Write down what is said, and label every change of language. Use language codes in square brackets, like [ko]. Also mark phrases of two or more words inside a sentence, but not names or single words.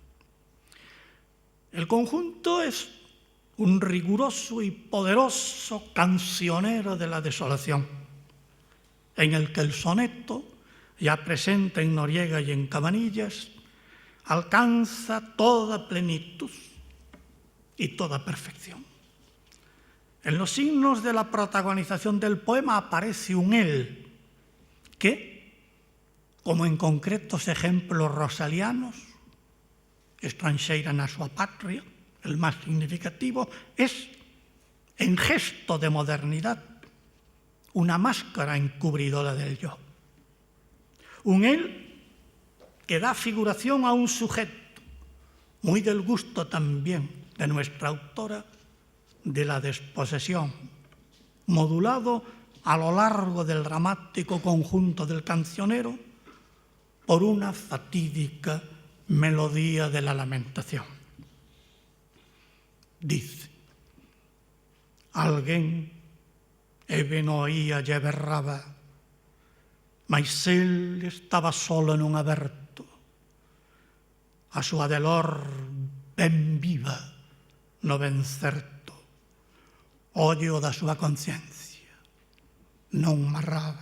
[es] El conjunto es un riguroso y poderoso cancionero de la desolación, en el que el soneto, ya presente en Noriega y en Cabanillas, alcanza toda plenitud y toda perfección. En los signos de la protagonización del poema aparece un él que, como en concretos ejemplos rosalianos, [gl] estranxeira na súa patria, [es] el más significativo, es, en gesto de modernidad, una máscara encubridora del yo. Un él que da figuración a un sujeto, muy del gusto también de nuestra autora, de la desposesión, modulado a lo largo del dramático conjunto del cancionero por una fatídica melodía de la lamentación. [gl] Dice: alguén ben oía lle berraba, mais el estaba solo nun aberto, a súa delor ben viva no ben certo, ollo da súa conciencia non marraba.